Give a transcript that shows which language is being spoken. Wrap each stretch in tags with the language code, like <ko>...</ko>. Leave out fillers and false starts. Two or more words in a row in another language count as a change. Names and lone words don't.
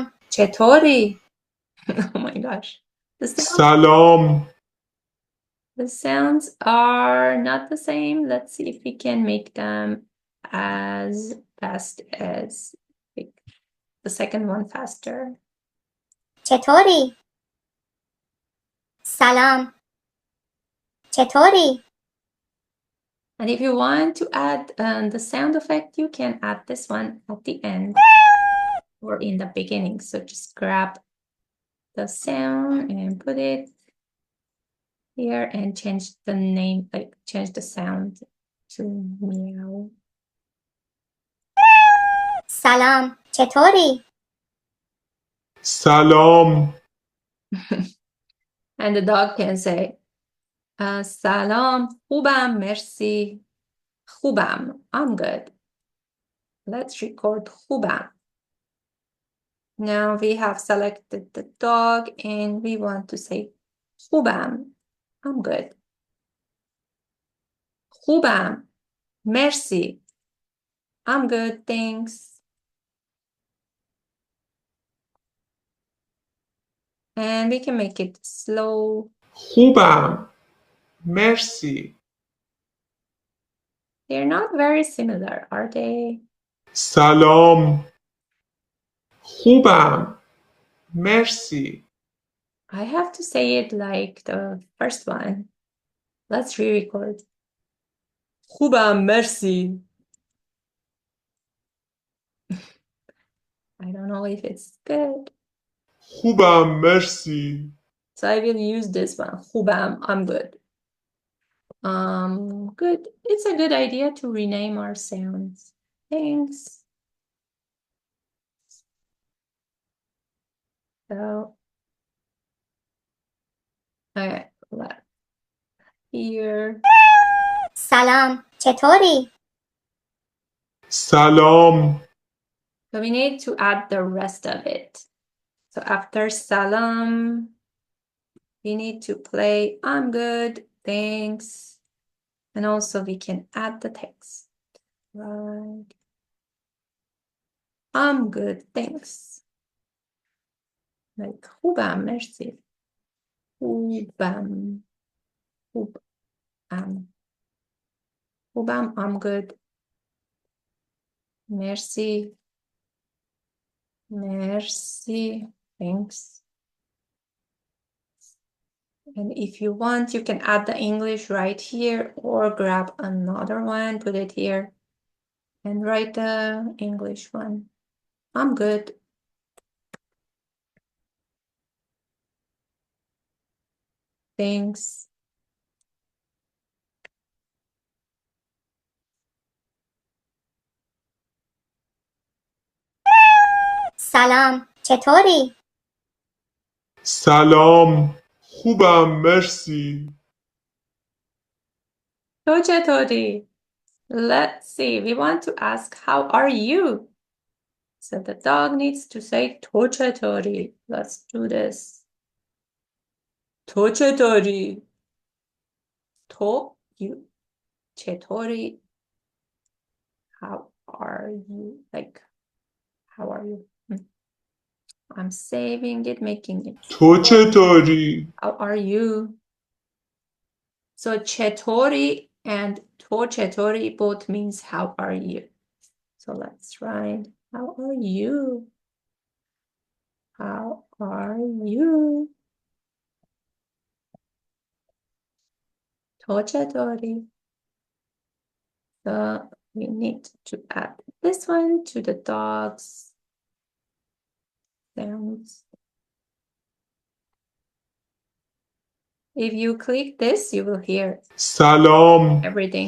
<en>Chetori. Oh my gosh. The sound</en> <fa>Salam.</fa> <en>The sounds are not the same. Let's see if we can make them as fast as the second one faster.</en> <fa>چطوری؟ سلام. چطوری؟</fa> <en>And if you want to add the sound effect, you can add this one at the end or in the beginning. So just grab the sound and put it here and change the name, like change the sound to meow.</en> <fa>سلام. چطوری؟ سلام.</fa> <en>And the dog can say, Salam,</en> <fa>خوبم, merci. خوبم,</fa> <en>I'm good. Let's record خوبم. Now we have selected the dog and we want to say خوبم, I'm good.</en> <fa>خوبم, merci.</fa> <en>I'm good, thanks. And we can make it slow.</en> <fa>خوبم. مرسی.</fa> <en>They're not very similar, are they?</en> <fa>سلام. خوبم. مرسی.</fa> <en>I have to say it like the first one. Let's re-record.</en> <fa>خوبم, merci.</fa> <en>I don't know if it's good.</en> <fa>خوبم. مرسی.</fa> <en>So I will use this one. خوبم, I'm good. Good. It's a good idea to rename our sounds. Thanks. So, here.</en> <fa>سلام. چطوری؟ سلام.</fa> <en>So we need to add the rest of it. So after salam, we need to play I'm good, thanks. And also we can add the text. Right. I'm good, thanks. Like</en> <fa>خوبم, merci. خوبم. خوبم,</fa> <en>I'm good.</en> <fa>Merci. Merci.</fa> <en>Thanks. And if you want, you can add the English right here or grab another one, put it here and write the English one. I'm good. Thanks.</en> <fa>سلام. چطوری؟ سلام. خوبم. مرسی. تو چطوری?</fa> <en>Let's see. We want to ask, how are you? So the dog needs to say</en> <fa>تو چطوری.</fa> <en>Let's do this.</en> <fa>تو چطوری? تو, you. چطوری?</fa> <en>How are you? Like, how are you? I'm saving it, making it.</en> <fa>تو چطوری؟</fa> <en>How are you? So چطوری and</en> <fa>تو چطوری</fa> <en>both means how are you. So let's write, how are you? How are you?</en> <fa>تو چطوری?</fa> <en>So we need to add this one to the dog's sounds. If you click this, you will hear</en> <fa>سلام.</fa> <en>everything.</en>